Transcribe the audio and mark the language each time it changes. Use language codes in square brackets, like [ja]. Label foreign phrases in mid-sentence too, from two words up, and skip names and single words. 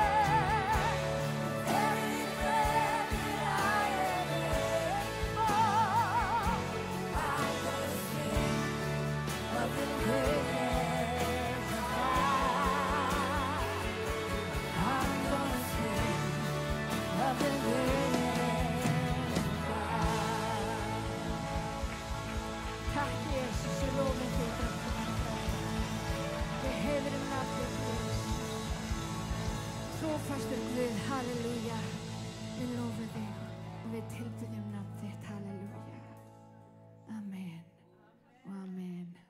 [en] Every breath that I am able, I'm gonna sing of the goodness of God. I'm gonna sing of the goodness of God. [is] Takk Jesus, ég lofi þig þetta. Við heiðrum nafnið Guðs. Trúfastur Guð, halleluja. Við lofum þig og við tilbiðjum nafn þitt, halleluja. Amen og amen.